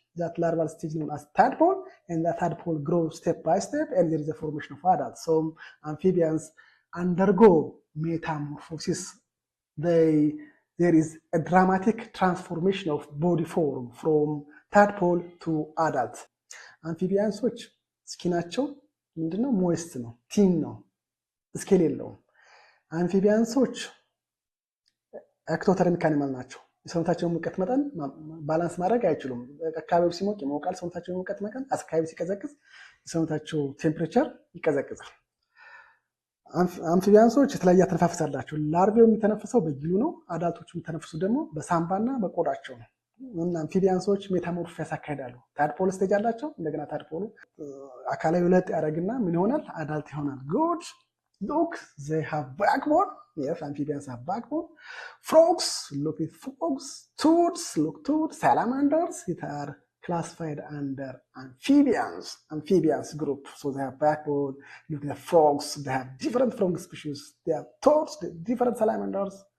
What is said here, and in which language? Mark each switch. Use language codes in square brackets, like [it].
[en] That larval stage known as tadpole, and that tadpole grows step by step, and there is a formation of adults. So amphibians undergo metamorphosis. There is a dramatic transformation of body form from tadpole to adult. [am] አምፊቢያንሶች ስኪናቸው ምንድነው? ሞይስት ነው፣ ቲን ነው፣ ስኬል የለውም። አምፊቢያንሶች ኤክቶተርሚክ አኒማል ናቸው። የሰውነታቸውን ሙቀት መጠን ባላንስ ማድረግ አይችሉም። አካባቢው ሲሞቅ ይሞቃል፣ ሰውነታቸው ሙቀት መጠን፣ አካባቢ ሲቀዘቅዝ የሰውነታቸው ቴምፕሬቸር ይቀዘቅዛል። አምፊቢያንሶች የተለያየ አተነፋፈስ አላቸው። ላርቬው የሚተነፍሰው በጊሉ ነው። አዳልቶቹ የሚተነፍሱ ደግሞ በሳምባና በቆዳቸው ነው። እና አምፊቢያንሶች ሜታሞርፎሲስ ያካሂዳሉ። ታድፖል ስቴጅ አላቸው። እንደገና ታድፖሉ አካላዊ ለውጥ ያደርግና ምን ይሆናል? አዳልት ይሆናል። ጉድ ሉክ [en] they have backbone. Yes, amphibians have backbone. Frogs, look at frogs. Toads, look toads. Salamanders, it are classified under amphibians group. So they have backbone. Look at the frogs. They have different frog species. They have toads, different salamanders.